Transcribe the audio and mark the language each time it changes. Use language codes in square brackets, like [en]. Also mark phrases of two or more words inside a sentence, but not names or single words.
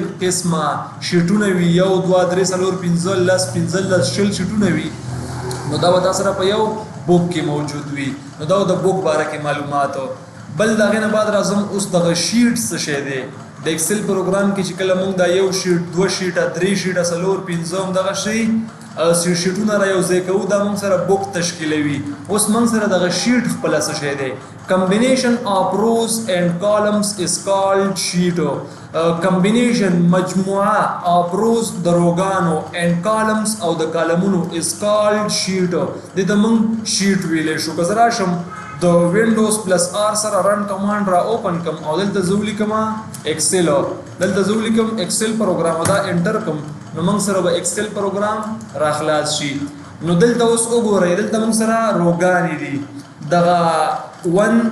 [ps] قسمه شیټونه وي 1 2 3 4 5 15 شیټونه وي نو دا تاسو سره په یو بوک کې موجود وي نو دا د بوک باره کې معلوماتو بل دغه نه بعد راځم اوس دغه شیټ څه شی دی د ایکسل پروګرام کې چې کله موږ دا یو شیټ دوه شیټه درې شیټه څلور پنځه دغه شی شیټونه را یوځای کوو دا موږ سره بوک تشکیلوي اوس موږ سره دغه شیټ خپل څه شی دی [en] combination of rows and columns is called sheet [ps] combination مجموعه [en] of rows [ps] د روګانو [en] and columns [ps] او د کالمونو [en] is called sheet [ps] د موږ شیټ ویلې شو که زه راشم د [en] windows plus R [ps] سره [en] run command [ps] را اوپن کم او دلته زه ولیکم ایکسل دلته زه ولیکم ایکسل پروګرام دا انټر کم نو موږ سره به ایکسل پروګرام را خلاص شي نو دلته اوس وګورئ دلته موږ سره روګانې دي دغه 1